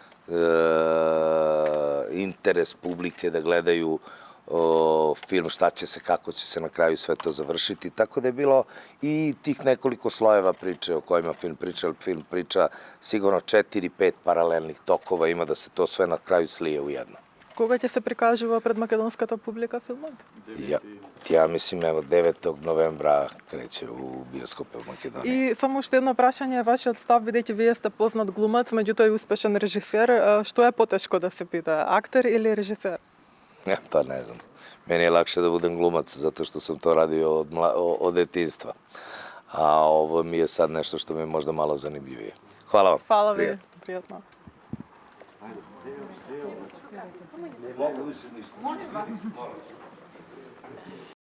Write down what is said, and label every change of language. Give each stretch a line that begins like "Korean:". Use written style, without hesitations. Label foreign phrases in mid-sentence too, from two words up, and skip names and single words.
Serbian: interes publike da gledaju film, šta će se, kako će se na kraju sve to završiti. Tako da je bilo i tih nekoliko slojeva priče o kojima film priča, ali film priča sigurno 4-5 paralelnih tokova, ima da se to sve na kraju slije u jedno.
Macedonian: Кога ќе се прикажува пред македонската публика филмот?
Serbian: Ja mislim, evo, 9. novembra kreće u bioskope u Makedoniji.
Macedonian: И само уште едно прашање, вашиот став, бидејќи вие сте познат глумац, меѓутоа и успешен режисер, што е потешко да се пита, актер или режисер?
Serbian: Pa ne znam. Meni je lakše da budem glumac, zato što sam to radio od detinjstva. A ovo mi je sad nešto što mi je možda malo zanimljivije. Hvala vam.
Macedonian: Hvala ви, пријатно.
Serbian: Ne mogu više ništa.